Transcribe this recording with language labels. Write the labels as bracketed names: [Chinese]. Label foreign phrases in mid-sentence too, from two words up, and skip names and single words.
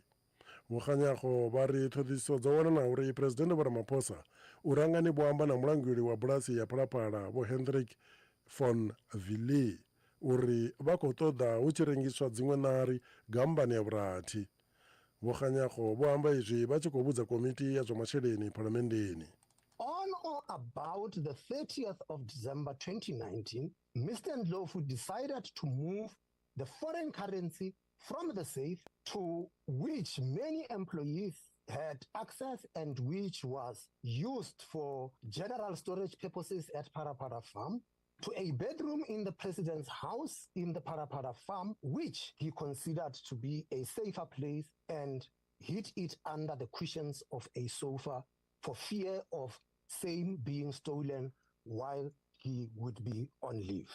[Venda] Vho Kganyago vha ri ṱhoḓisiso dzo wana na uri Presidennde Vho Ramaphosa u rangani vho amba na mulanguli wa bulasi ya Phalaphala Vho Hendrik von Villiers uri vha khou ṱoḓa hu tshi rengiswa dziṅwe nari gambani ya vhurathi. Vho Kganyago vho amba izwi vha tshi khou vhudza komiti ya zwa masheleni phalamennde. [English] On or about the 30th of December 2019, Mr. Ndlovu decided to move the foreign currency from the safe to which many employees had access and which was used for general storage purposes at Parapara Farm to a bedroom in the president's house in the Parapara Farm, which he considered to be a safer place, and hid it under the cushions of a sofa for fear of same being stolen while he would be on leave.